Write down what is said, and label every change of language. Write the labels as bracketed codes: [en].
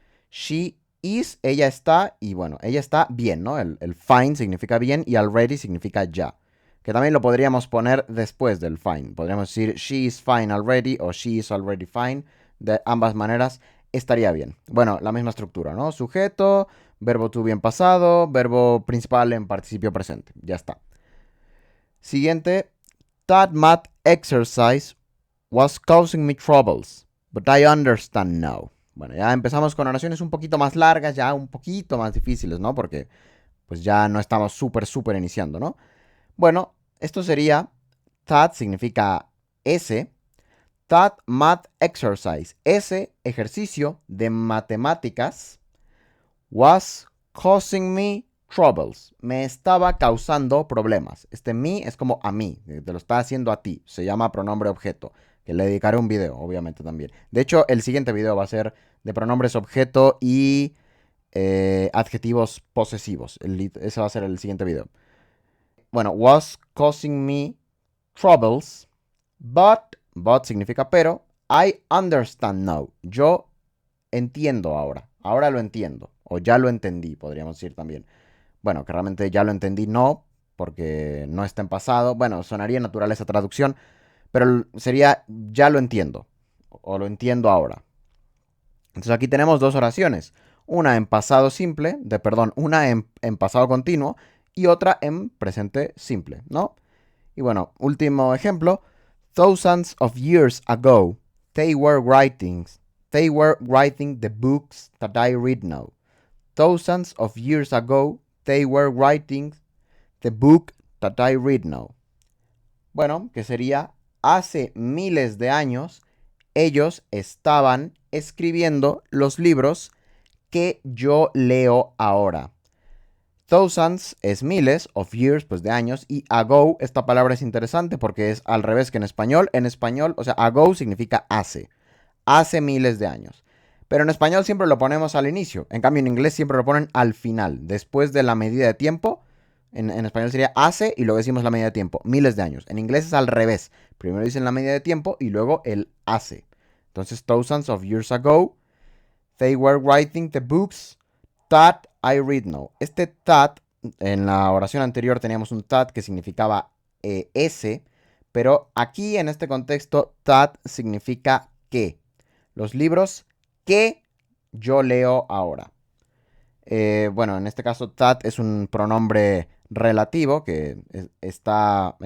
[en] She is, [es] ella está, y bueno, ella está bien, ¿no? El fine significa bien y already significa ya. Que también lo podríamos poner después del fine. Podríamos decir [en] she is fine already o she is already fine. [es] De ambas maneras estaría bien. Bueno, la misma estructura, ¿no? Sujeto, verbo to bien pasado, verbo principal en participio presente. Ya está. Siguiente, [en] that math exercise was causing me troubles, but I understand now. [es] Bueno, ya empezamos con oraciones un poquito más largas, ya un poquito más difíciles, ¿no? Porque pues ya no estamos súper iniciando, ¿no? Bueno, esto sería, that significa ese, [en] that math exercise, [es] ese ejercicio de matemáticas [en] was causing me troubles. [es] Me estaba causando problemas. Este me es como a mí, te lo está haciendo a ti. Se llama pronombre objeto, que le dedicaré un video, obviamente también. De hecho, el siguiente video va a ser de pronombres objeto y adjetivos posesivos. Ese va a ser el siguiente video. [en] Bueno, was causing me troubles, but [es] significa pero, [en] I understand now. [es] Yo entiendo ahora. Ahora lo entiendo. O ya lo entendí, podríamos decir también. Bueno, que realmente ya lo entendí, no, porque no está en pasado. Bueno, sonaría natural esa traducción, pero sería ya lo entiendo. O lo entiendo ahora. Entonces aquí tenemos dos oraciones. Una en pasado simple, una en pasado continuo y otra en presente simple, ¿no? Y bueno, último ejemplo. [en] Thousands of years ago, they were writing the books that I read now. Thousands of years ago, they were writing the book that I read now. [es] Bueno, que sería hace miles de años ellos estaban escribiendo los libros que yo leo ahora. Thousands es miles, [en] of years, [es] pues de años, y ago, esta palabra es interesante porque es al revés que en español. En español, o sea, ago significa hace miles de años. Pero en español siempre lo ponemos al inicio, en cambio en inglés siempre lo ponen al final, después de la medida de tiempo. En español sería hace y luego decimos la medida de tiempo, miles de años. En inglés es al revés, primero dicen la medida de tiempo y luego el hace. Entonces, [en] thousands of years ago, they were writing the books that I read now. [es] Este that, en la oración anterior teníamos un that que significaba ese, pero aquí en este contexto, that significa que. Los libros que yo leo ahora. Bueno, en este caso, that es un pronombre relativo que está.